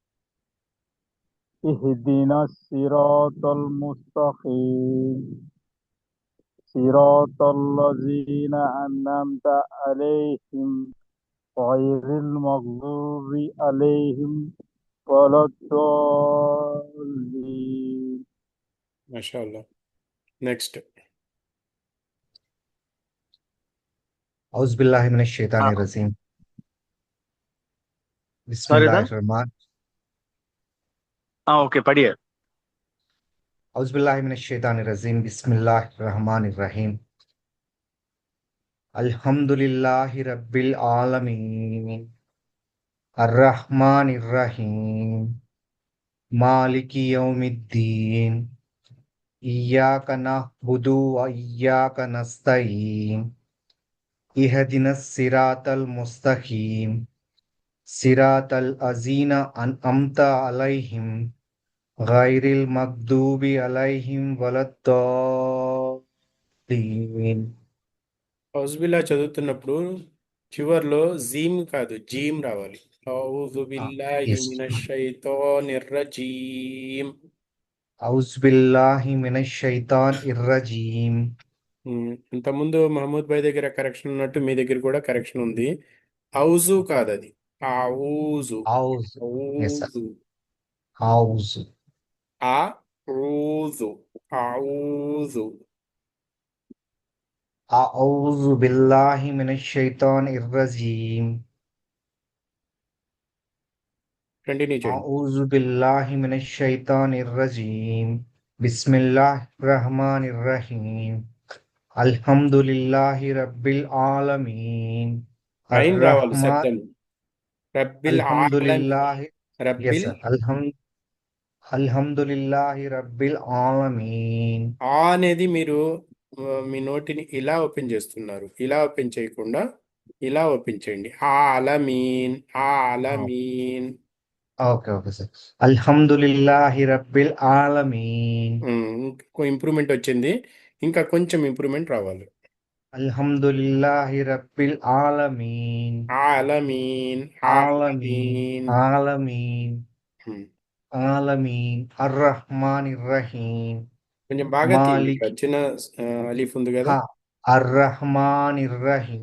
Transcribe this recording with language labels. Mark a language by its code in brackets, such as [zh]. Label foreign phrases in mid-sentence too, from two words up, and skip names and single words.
[ar] اهدنا الصراط المستقيم. صراط الذين أنعمت عليهم غير المغضوب عليهم ولا الضالين. [te] మాషాల్లా. నెక్స్ట్. [ar] أعوذ بالله من الشيطان الرجيم. [hi] సార్ इधर [ar] بسم الله الرحمن. [hi] ओके पढ़िए. [ar] أعوذ بالله من الشيطان الرجيم. بسم الله الرحمن الرحيم. الحمد لله رب العالمين. الرحمن الرحيم. مالك يوم الدين. إياك نعبد وإياك نستعين. اهدنا الصراط المستقيم. صراط الذين أنعمت عليهم غير المغضوب عليهم ولا الضالين. أعوذ بالله [te] చదువుతున్నప్పుడు చివర్లో జీమ్ కాదు, జీమ్ రావాలి. [ar] أعوذ بالله [en] Yes. [ar] من الشيطان الرجيم. أعوذ بالله من الشيطان الرجيم. [te] ఇంతకుముందు మహమూద్ భాయ్ దగ్గర కరెక్షన్ ఉన్నట్టు మీ దగ్గర కూడా కరెక్షన్ ఉంది. ఔజు కాదు, అది ఔజు. [en] औज़ु. Yes, sir. [ar] ఔజు. औज़ु. آ أوذ. أعوذ. أعوذ بالله من الشيطان الرجيم. [te] కంటిన్యూ చేయండి. [ar] أعوذ بالله من الشيطان الرجيم. بسم الله الرحمن الرحيم. الحمد لله رب العالمين. [te] ఐన్ రావాలి [ar] अर्रहमान. [te] శబ్దం. [ar] رب العالمين. अल्हम्दुलिल्लाहि. Yes, రబ్బిల్ [en] sir. [ar] الحمد لله رب العالمين. [te] ఆ అనేది మీరు మీ నోటిని ఇలా ఓపెన్ చేస్తున్నారు. ఇలా ఓపెన్ చేయకుండా ఇలా ఓపెన్ చేయండి. ఆలమీన్. [ar] ఆలమీన్. [en] Okay, okay, sir. [ar] الحمد لله رب العالمين. [te] ఇంప్రూవ్మెంట్ వచ్చింది, ఇంకా కొంచెం ఇంప్రూవ్మెంట్ రావాలి. [ar] الحمد لله رب العالمين. ఆలమీన్. आलमीन. ఆలమీన్. आलमीन. ఉమ్, العالمين. الرحمن الرحيم. [te] కొంచెం బాగా తీయండి. [ar] मालिक. [te] ఇక్కడ చిన్న అలీఫ్ ఉంది కదా. [ar] हाँ. الرحمن الرحيم.